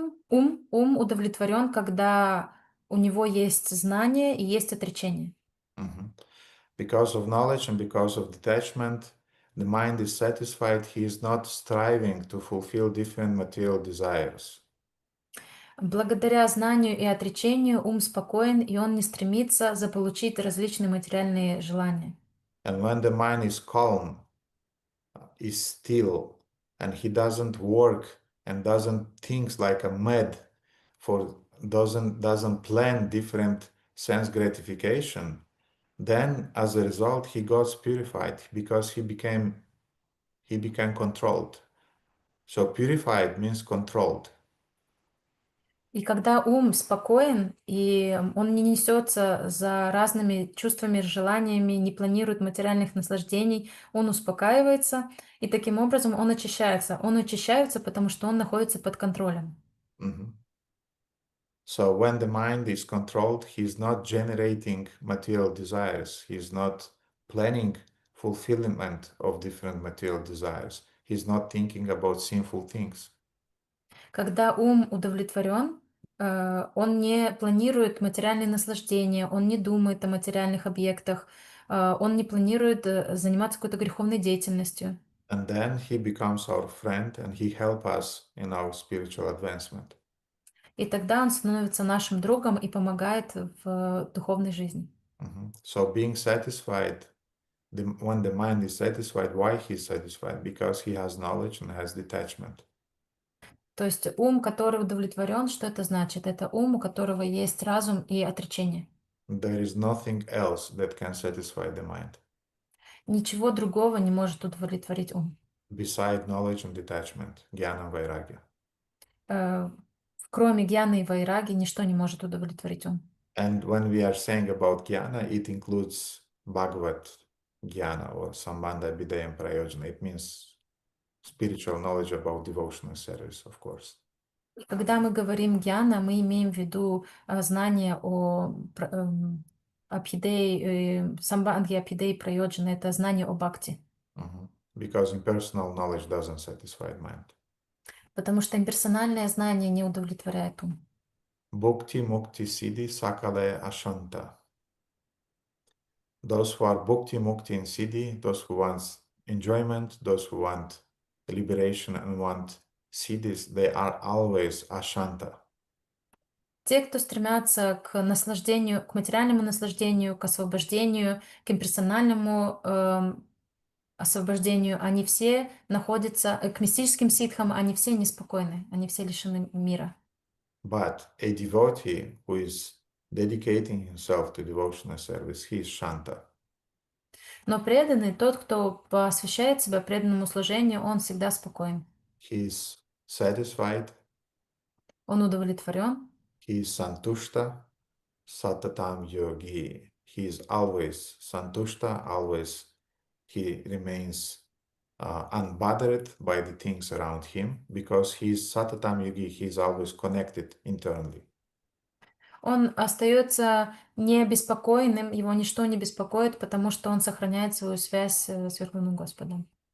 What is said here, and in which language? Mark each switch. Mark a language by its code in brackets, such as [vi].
[ru] Ум удовлетворен, когда у него есть знание и есть отречение. [en] Because of knowledge and because of detachment, the mind is satisfied. He is not striving to fulfill different material desires. [ru] Благодаря знанию и отречению ум спокоен, и он не стремится заполучить различные материальные желания. [en] And when the mind is calm, is still, and he doesn't work and doesn't think like a mad, doesn't plan different sense gratification, then as a result he got purified because he became controlled. So purified means controlled. [ru] И когда ум спокоен, и он не несется за разными чувствами, желаниями, не планирует материальных наслаждений, он успокаивается, и таким образом он очищается. Он очищается, потому что он находится под контролем. [en] So when the mind is controlled, he's not generating material desires. He's not planning fulfillment of different material desires. He's not thinking about sinful things. [ru] Когда ум удовлетворен, он не планирует материальные наслаждения, он не думает о материальных объектах, он не планирует заниматься какой-то греховной деятельностью. [en] And then he becomes our friend and he helps us in our spiritual advancement. [ru] И тогда он становится нашим другом и помогает в духовной жизни. [en] So being satisfied, when the mind is satisfied, why he's satisfied? Because he has knowledge and has detachment. [ru] То есть ум, который удовлетворен, что это значит? Это ум, у которого есть разум и отречение. [en] There is nothing else that can satisfy the mind. [ru] Ничего другого не может удовлетворить ум. [en] Beside knowledge and detachment, jnana vairagya. [ru] Кроме гьяны и вайраги, ничто не может удовлетворить ум. [en] And when we are saying about jnana, it includes Bhagavad jnana or Sambandha Abhidayam Prayojana. It means spiritual knowledge about devotional service, of course. [ru] Когда мы говорим гьяна, мы имеем в виду знание о Абхидей, Самбандхи Абхидей Прайоджана, это знание о бхакти. [en] Because impersonal knowledge doesn't satisfy mind. [ru] Потому что имперсональное знание не удовлетворяет ум. [bn] Bhukti mukti siddhi sakale ashanta. [en] Those who are bhukti mukti in siddhi, those who want enjoyment, those who want liberation and want siddhis, they are always ashanta. [ru] Те, кто стремятся к наслаждению, к материальному наслаждению, к освобождению, к имперсональному освобождению, они все находятся, к мистическим ситхам, они все неспокойны, они все лишены мира. [en] But a devotee who is dedicating himself to devotional service, he is shanta. [ru] Но преданный, тот, кто посвящает себя преданному служению, он всегда спокоен. [en] He is satisfied. [ru] Он удовлетворен. [en] He is santushta, satatam yogi. He is always santushta, always he remains unbothered by the things around him because he is satatam yogi. He is always connected internally. [ru] Он остается небеспокойным, его ничто не беспокоит, потому что он сохраняет свою связь с Верховным Господом.